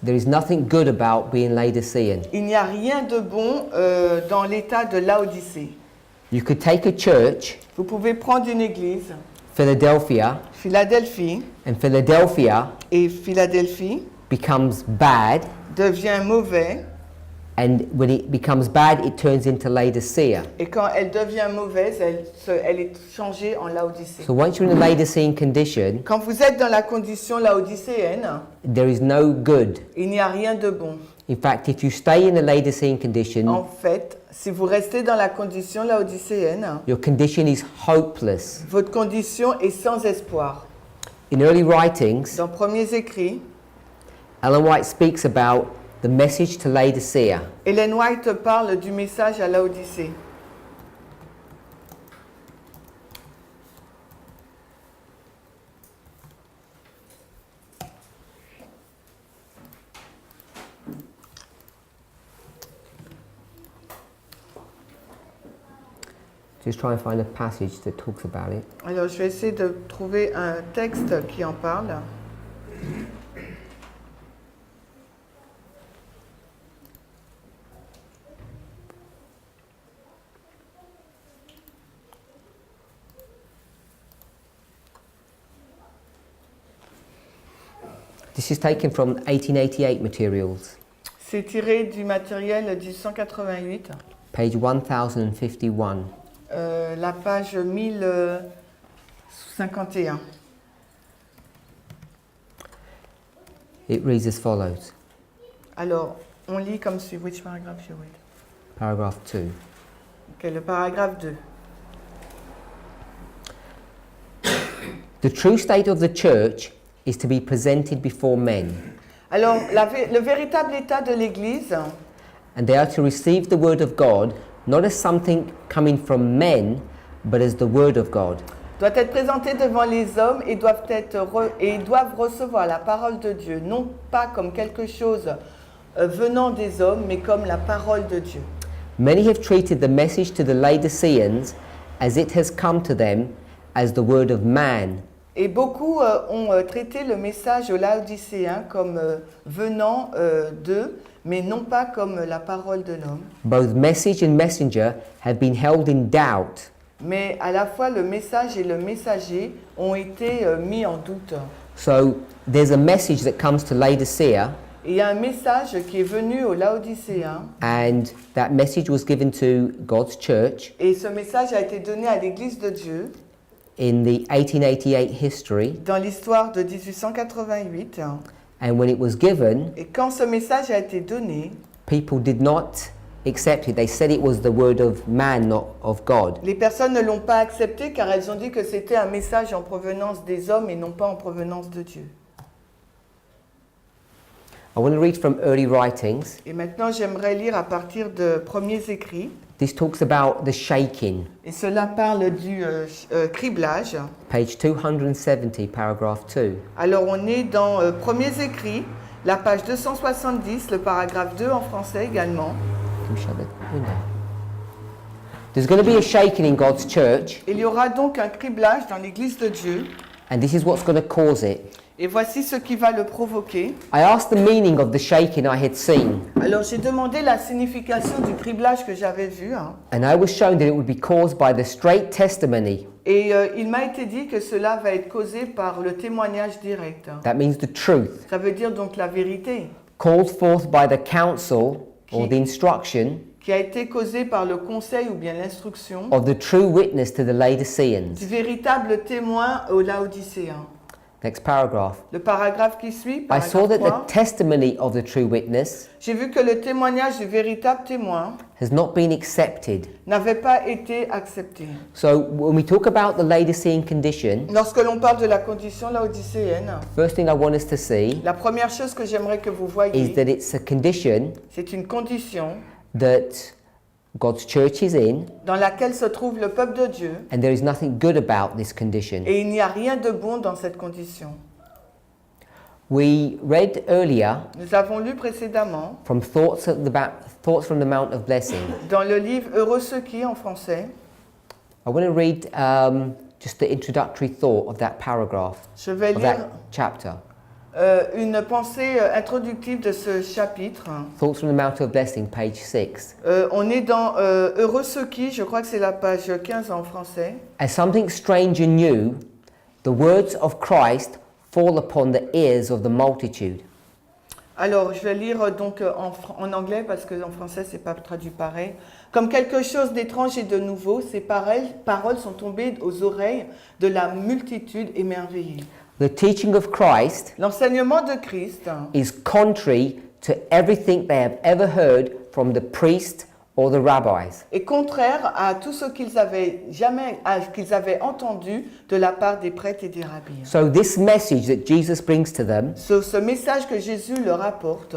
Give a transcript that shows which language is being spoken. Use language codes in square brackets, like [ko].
[en] There is nothing good about being Laodicean. [fr] Il n'y a rien de bon dans l'état de Laodicée. [en] You could take a church, [fr] Vous pouvez prendre une église, [en] Philadelphia, [fr] Philadelphie, [en] and Philadelphia [fr] et Philadelphie [en] becomes bad, [fr] devient mauvais, [en] and when it becomes bad, it turns into Laodicea. [fr] et quand elle devient mauvaise, elle est changée en Laodicée. [en] So once you're in a Laodicean condition, [fr] Quand vous êtes dans la condition laodicéenne, [en] there is no good. [fr] il n'y a rien de bon. [en] In fact, if you stay in a Laodicean condition, [fr] En fait, si vous restez dans la condition laodicéenne, [en] your condition is hopeless. [fr] votre condition est sans espoir. [en] In early writings, [fr] Dans Premiers Écrits, [en] Ellen White speaks about the message to Laodicea. [fr] Ellen White parle du message à Laodicée. [en] Just try and find a passage that talks about it. [fr] Alors, je vais essayer de trouver un texte qui en parle. [en] This is taken from 1888 materials, [fr] C'est tiré du matériel du 188, [en] page 1051. [fr] la page 1051. [en] It reads as follows. [fr] Alors, on lit comme suit. [en] Which paragraph you read? Paragraph 2. [fr] Ok, le paragraphe 2. [en] The true state of the church is to be presented before men, [fr] Alors, le véritable état de l'Église, [en] and they are to receive the word of God not as something coming from men, but as the word of God. [fr] doit être présenté devant les hommes et doivent recevoir la parole de Dieu, non pas comme quelque chose venant des hommes, mais comme la parole de Dieu. [en] Many have treated the message to the Laodiceans as it has come to them as the word of man. [fr] Et beaucoup ont traité le message aux Laodicéens comme venant d'eux, mais non pas comme la parole de l'homme. [en] Both message and messenger have been held in doubt. [fr] Mais à la fois le message et le messager ont été mis en doute. [en] So there's a message that comes to Laodicea, [fr] Et il y a un message qui est venu aux Laodicéens. [en] and that message was given to God's church [fr] Et ce message a été donné à l'Église de Dieu [en] in the 1888 history. [fr] dans l'histoire de 1888. [en] And when it was given, [fr] Et quand ce message a été donné, [en] people did not accept it. They said it was the word of man, not of God. [fr] les personnes ne l'ont pas accepté car elles ont dit que c'était un message en provenance des hommes et non pas en provenance de Dieu. [en] I want to read from early writings. [fr] Et maintenant, j'aimerais lire à partir de premiers écrits. [en] This talks about the shaking. [fr] Et cela parle du criblage. [en] Page 270, paragraph 2. [fr] Alors, on est dans premiers écrits, la page 270, le paragraphe 2 en français également. [en] Can we shut the window? There's going to be a shaking in God's church, [fr] Il y aura donc un criblage dans l'Église de Dieu. [en] and this is what's going to cause it. [fr] Et voici ce qui va le provoquer. [en] I asked the meaning of the shaking I had seen, [fr] Alors, j'ai demandé la signification du criblage que j'avais vu. [en] and I was shown that it would be caused by the straight testimony. [fr] Et il m'a été dit que cela va être causé par le témoignage direct. [en] That means the truth, [fr] Ça veut dire donc la vérité, [en] called forth by the counsel or the instruction [fr] qui a été causé par le conseil ou bien l'instruction [en] of the true witness to the Laodiceans. [fr] du véritable témoin aux Laodicéens. [en] Next paragraph. [fr] Le paragraphe qui suit, [en] I saw [fr] paragraphe [en] that [fr] 3, [en] the testimony of the true witness [fr] j'ai vu que le témoignage du véritable témoin [en] has not been accepted. [fr] n'avait pas été accepté. [en] So when we talk about the Laodicean condition, [fr] Lorsque l'on parle de la condition laodicéenne, [en] first thing I want us to see [fr] la première chose que j'aimerais que vous [en] is [fr] voyiez, [en] that it's a condition [fr] c'est une condition [en] that God's church is in, [fr] dans laquelle se trouve le peuple de Dieu [en] and there is nothing good about this condition. [fr] et il n'y a rien de bon dans cette condition. [en] We read earlier [fr] Nous avons lu précédemment [en] from Thoughts from the Mount of Blessing. [fr] dans le livre Heureux ceux qui en français. [en] I want to read just the introductory thought of that paragraph, [fr] Je vais [en] of [fr] lire [en] that chapter. [fr] une pensée introductive de ce chapitre. [en] Thoughts from the Mount of Blessing, page 6. [fr] On est dans Heureux ceux qui, je crois que c'est la page 15 en français. [en] As something strange and new, the words of Christ fall upon the ears of the multitude. [fr] Alors, je vais lire donc en anglais parce qu'en français, c'est pas traduit pareil. Comme quelque chose d'étrange et de nouveau, ces paroles sont tombées aux oreilles de la multitude émerveillée. [en] The teaching of Christ [fr] L'enseignement de Christ [en] is contrary to everything they have ever heard from the priest or the rabbis. [fr] est contraire à tout ce qu'ils avaient entendu de la part des prêtres et des rabbins. [en] So this message that Jesus brings to them [fr] Ce message que Jésus leur apporte